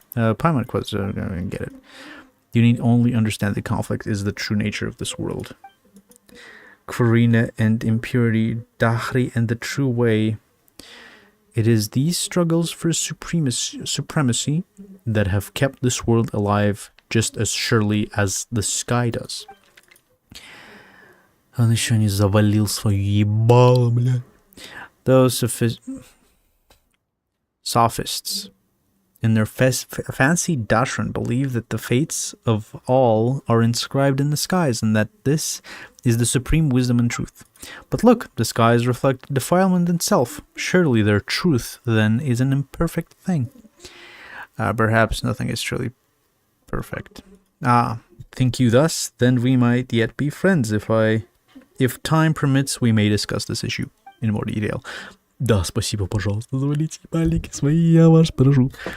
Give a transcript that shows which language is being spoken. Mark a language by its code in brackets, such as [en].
[en] Paimon quotes, I don't get it. You need only understand the conflict is the true nature of this world. Kvarina and impurity, Dahri and the true way. It is these struggles for supremacy that have kept this world alive just as surely as the sky does. [ru] Он еще не завалил свою ебало, бля. [en] Those sophists in their fancy doctrine, believe that the fates of all are inscribed in the skies, and that this is the supreme wisdom and truth. But look, the skies reflect defilement itself. Surely their truth, then, is an imperfect thing. Perhaps nothing is truly perfect. Think you thus? Then we might yet be friends. If time permits, we may discuss this issue in more detail. [ru] Да, спасибо, пожалуйста, завалите пальники свои, я вас прошу.